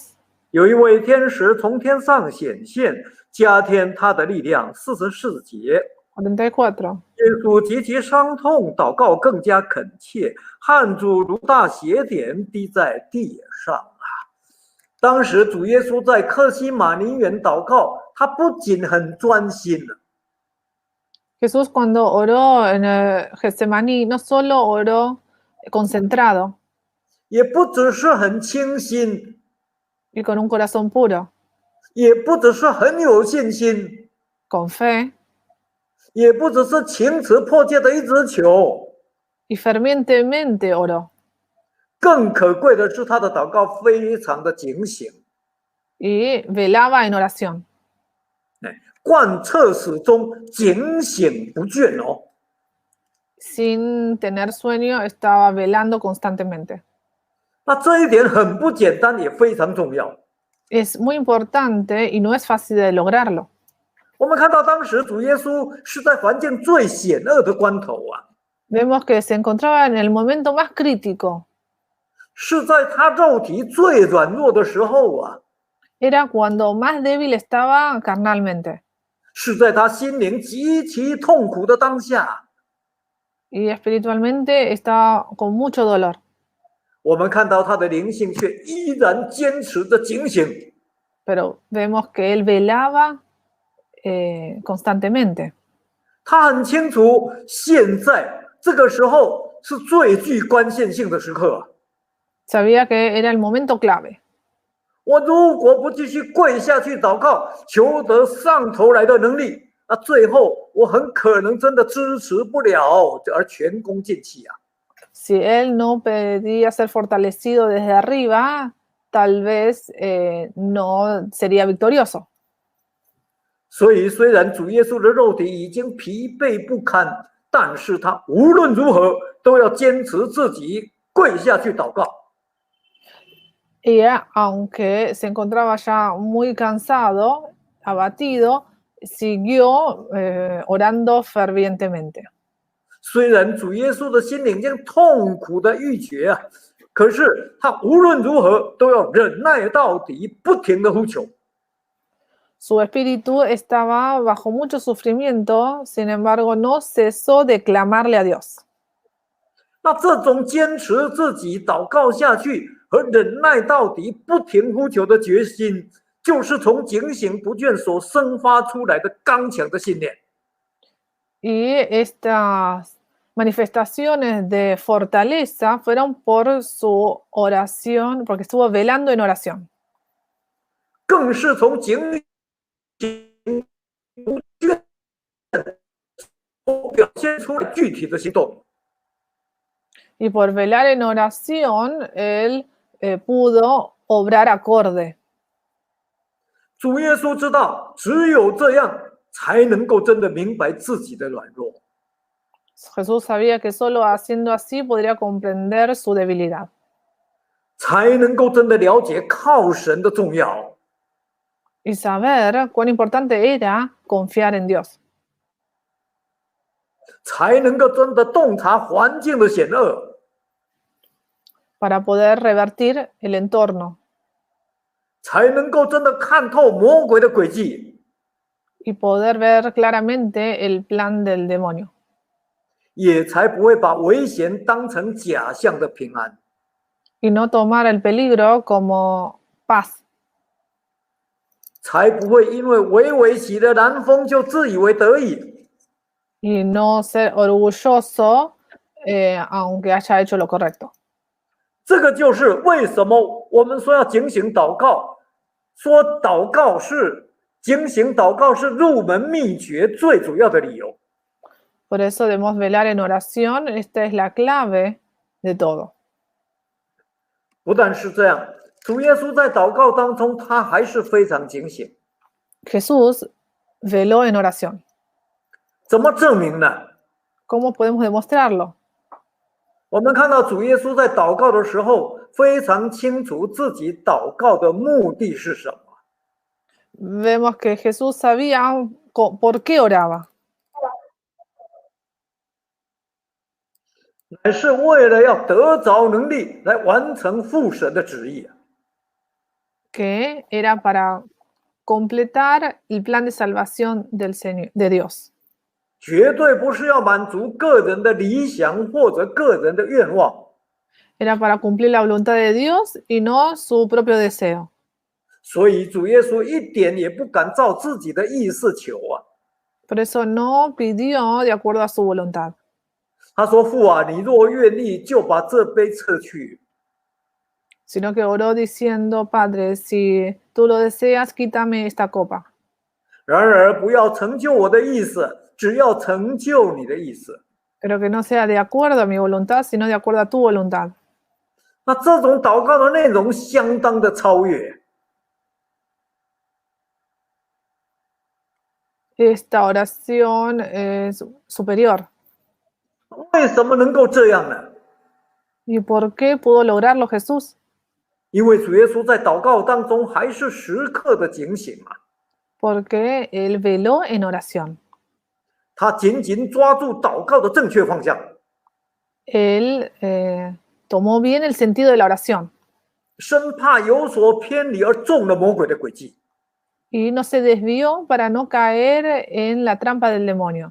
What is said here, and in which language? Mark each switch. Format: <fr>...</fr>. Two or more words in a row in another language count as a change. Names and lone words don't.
<zh>有一位天使从天上显现，加添他的力量。44节。 44. 耶稣极其伤痛，祷告更加恳切，汗珠如大血点滴在地上啊！当时主耶稣在客西马尼园祷告，他不仅很专心了，</zh> <es>Jesús cuando oró en el Getsemaní no solo oró concentrado</es> <zh>也不只是很清心，</zh> <es>y con un corazón puro,</es> <zh>也不只是很有信心，</zh> <es>con fe</es> <zh>也不只是情辞迫切的一直求，</zh> <es>y fervientemente oró.</es> <zh>更可贵的是他的祷告非常的警醒，</zh> <es>Y velaba en oración.</es> <zh>贯彻始终，警醒不倦哦。</zh> <es>Sin tener sueño, estaba velando constantemente.</es> <zh>那这一点很不简单，也非常重要。</zh> <es>Es muy importante y no es fácil de lograrlo.</es> <zh>我们看到当时主耶稣是在环境最险恶的关头啊，</zh> <es>Vemos que se encontraba en el momento más crítico.</es> <zh>是在他肉体最软弱的时候啊，</zh> <es>Era cuando más débil estaba carnalmente</es> <zh>是在他心灵极其痛苦的当下。</zh> <es>y espiritualmente estaba con mucho dolor.</es> <zh>我们看到他的灵性却依然坚持着警醒，</zh> <es>Pero vemos que él velaba constantemente.</es> <zh>他很清楚现在这个时候是最具关键性的时刻啊。</zh> <es>Sabía que era el momento clave.</es> <zh>我如果不继续跪下去祷告，求得上头来的能力，那最后我很可能真的支持不了，而前功尽弃啊。</zh> <es>Si él no pedía ser fortalecido desde arriba, tal vez no sería victorioso.</es> <zh>所以，虽然主耶稣的肉体已经疲惫不堪，但是他无论如何都要坚持自己跪下去祷告。</zh> <es>Y aunque se encontraba ya muy cansado, abatido, siguió orando fervientemente.</es> <zh>虽然主耶稣的心灵已经痛苦的欲绝啊，可是他无论如何都要忍耐到底，不停的呼求。</zh> <es>Su espíritu estaba bajo mucho sufrimiento, sin embargo, no cesó de clamarle a Dios.</es> <zh>那这种坚持自己祷告下去和忍耐到底、不停呼求的决心，就是从警醒不倦所生发出来的刚强的信念。</zh> <es>Y estas manifestaciones de fortaleza fueron por su oración, porque estuvo velando en oración.</es> <zh>更是从警醒不倦表现出了具体的行动。</zh> <es>Y por velar en oración, él pudo obrar acorde.</es> <zh>主耶稣知道，只有这样才能够真的明白自己的软弱，</zh> <es>Jesús sabía que solo haciendo así podría comprender su debilidad.</es> <zh>才能够真的了解靠神的重要，</zh> <es>Y saber cuán importante era confiar en Dios.</es> <zh>才能够真的洞察环境的险恶，</zh> <es>Para poder revertir el entorno.</es> <zh>才能够真的看透魔鬼的诡计，</zh> <es>Y poder ver claramente el plan del demonio.</es> <zh>也才不会把危险当成假象的平安。</zh> <es>Y no tomar el peligro como paz.</es> <zh>才不会因为微微起的南风就自以为得意，</zh> <es>Y no ser orgulloso aunque haya hecho lo correcto.</es> <zh>这个就是为什么我们说要警醒祷告，说祷告是警醒祷告是入门秘诀最主要的理由。</zh> <es>Por eso debemos velar en oración. Esta es la clave de todo.</es> <zh>不但是这样，主耶稣在祷告当中，他还是非常警醒。</zh> <es>Jesús veló en oración.</es> <zh>怎么证明呢？</zh> <es>¿Cómo podemos demostrarlo?</es> <zh>我们看到主耶稣在祷告的时候，非常清楚自己祷告的目的是什么。</zh> <es>Vemos que Jesús sabía por qué oraba.</es> <zh>乃是为了要得着能力来完成父神的旨意。</zh> <es>Que era para completar el plan de salvación del Señor, de Dios.</es> <zh>绝对不是要满足个人的理想或者个人的愿望，</zh> <es>Era para cumplir la voluntad de Dios y no su propio deseo.</es> <zh>所以主耶稣一点也不敢照自己的意思求啊。</zh> <es>Por eso no pidió de acuerdo a su voluntad.</es> <zh>他说：“父啊，你若愿意，就把这杯撤去。</zh> <es>Sino que oró diciendo, Padre, si tú lo deseas, quítame esta copa.</es> <zh>然而不要成就我的意思，只要成就你的意思。”</zh> <es>Pero que no sea de acuerdo a mi voluntad, sino de acuerdo a tu voluntad.</es> <zh>那这种祷告的内容相当的超越。</zh> <es>Esta oración es superior.</es> <zh>为什么能够这样呢？</zh> <es>¿Y por qué pudo lograrlo Jesús?</es> <zh>因为主耶稣在祷告当中还是时刻的警醒啊，</zh> <es>Porque él veló en oración.</es> <zh>他紧紧抓住祷告的正确方向，</zh> <es>Él tomó bien el sentido de la oración</es> <zh>生怕有所偏离而中了魔鬼的诡计。</zh> <es>y no se desvió para no caer en la trampa del demonio.</es>